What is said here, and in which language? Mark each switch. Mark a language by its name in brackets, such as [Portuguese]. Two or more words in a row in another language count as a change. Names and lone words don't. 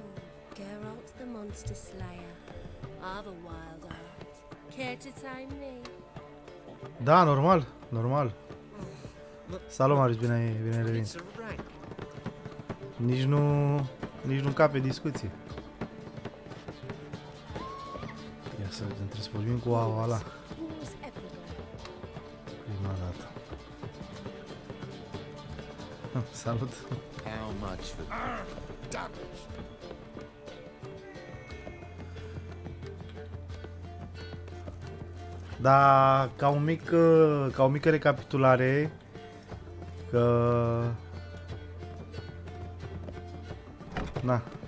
[English] Geralt the Monster Slayer. I've a wild art. Care to time me? [Romanian] Da, normal, normal. Salut, Marius, bine revenit. Nici nu încape discuție. Ia să vedem, trebuie să vorbim cu ăla. [English] Wars everywhere. [Romanian] Prima dată. Salut. [English] How much for damage? [Romanian] Da, ca o mică recapitulare, că na.